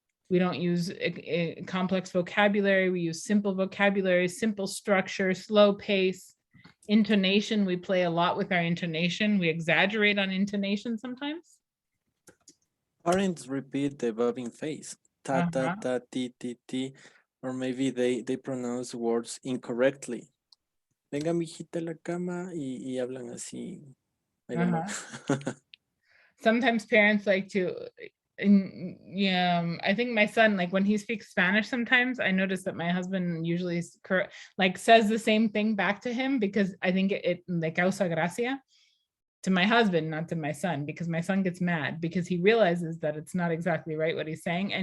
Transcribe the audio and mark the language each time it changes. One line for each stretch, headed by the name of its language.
English: We don't use a complex vocabulary. We use simple vocabulary, simple structure, slow pace. Intonation, we play a lot with our intonation. We exaggerate on intonation sometimes. Parents repeat the verb in phase, ta, ta, ta, ti, ti, ti, or maybe they pronounce words incorrectly.
Spanish: Venga, mijita, a la cama, y hablan así.
English: I don't know. Sometimes parents like to, I think my son, like when he speaks Spanish, sometimes I notice that my husband usually like says the same thing back to him, because I think it
Spanish: le causa gracia
English: to my husband, not to my son, because my son gets mad because he realizes that it's not exactly right what he's saying.